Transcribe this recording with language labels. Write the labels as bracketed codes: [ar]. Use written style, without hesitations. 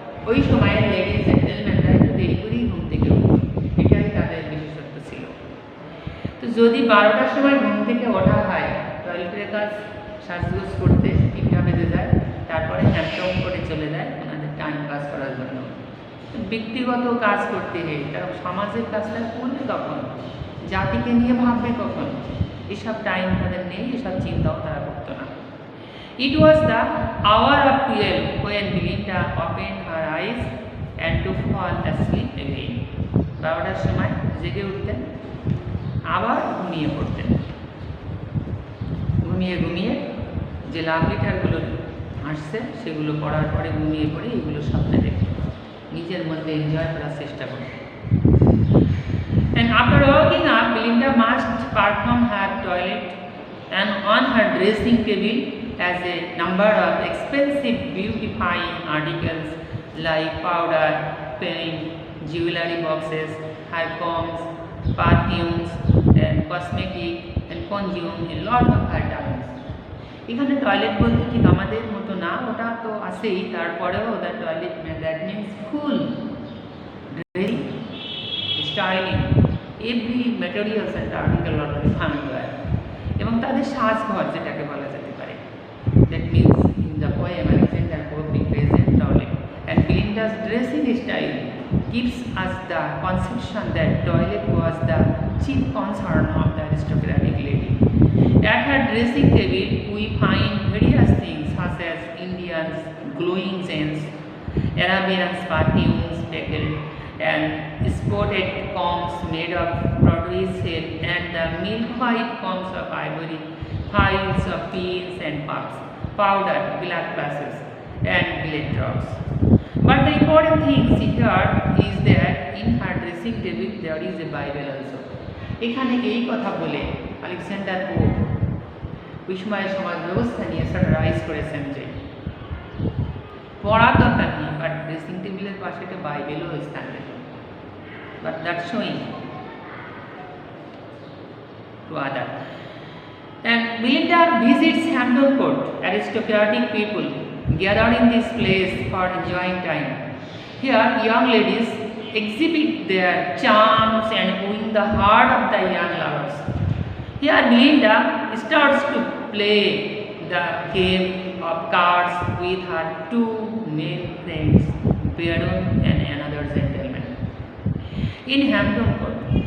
[bn] ওই সময়ের লেডিস জেন্টেলম্যানরা একটু দেরি করেই ঘুম থেকে উঠত, এটাই তাদের বিশেষত্ব ছিল। তো যদি 12টার সময় ঘুম থেকে ওঠা হয়, টয়লেটের কাজ সাজগোজ করতে 3টা বেজে যায়, তারপরে হ্যান্ডটম করে চলে যায় ওনাদের টাইম পাস করার জন্য। ব্যক্তিগত কাজ করতে হয়, কারণ সমাজের কাজটা করবে কখন, জাতিকে নিয়ে ভাববে কখন, এসব টাইম তাদের নেই, এসব চিন্তাও তারা করতো না। [en] It was the hour of 12 when Belinda opened her eyes and to fall asleep again. [bn] 12টার সময় জেগে উঠতেন, আবার ঘুমিয়ে পড়তেন। ঘুমিয়ে যে লাভ লেটারগুলো আসছে সেগুলো পড়ার পরে ঘুমিয়ে পড়ে এগুলো স্বপ্নে দেখতেন, নিজের মধ্যে এনজয় করার চেষ্টা করতেন। [en] And after waking up, Belinda must perform her toilet, and on her dressing table as a number of expensive beautifying articles like powder, paint, jewelry boxes, hair combs, perfumes and cosmetic, and consume a lot of her time. [bn] এখানে toilet বলতে ঠিক আমাদের মতো না, ওটা তো আছেই, তারপরেও [en] the toilet that means full dressing, styling, every materials and article already found [bn] হয়, এবং তাদের সাজঘর যেটাকে বলা যেতে পারে। [en] That means in the poem Alexander Pope represents toilet, and Belinda's dressing style gives us the conception that toilet was the chief concern of the aristocratic lady. At her dressing table, we find various things such as Indians' glowing gems, Arabians' perfumes pickled, and spotted combs made of broadway silk, and the milk white combs of ivory, piles of pins and puffs, powder, black glasses, and billet drops. But the important thing here is that in her dressing table there is a Bible also. [bn] এখানে এই কথা বলে Alexander pope ওই সময়ের সমাজ ব্যবস্থা নিয়ে স্যাটারাইজ করেছেন যে পড়ার দরকার নেই, বাট ড্রেসিং টেবিলের পাশে একটা বাইবেলও স্থান দেবে, [en] But that showing to other. And Belinda visits Hampton Court, aristocratic people gathered in this place for enjoying time. Here, young ladies exhibit their charms and win the heart of the young lovers. Here, Belinda starts to play the game of cards with her two male friends, Baron and another gentleman. In Hampton Court,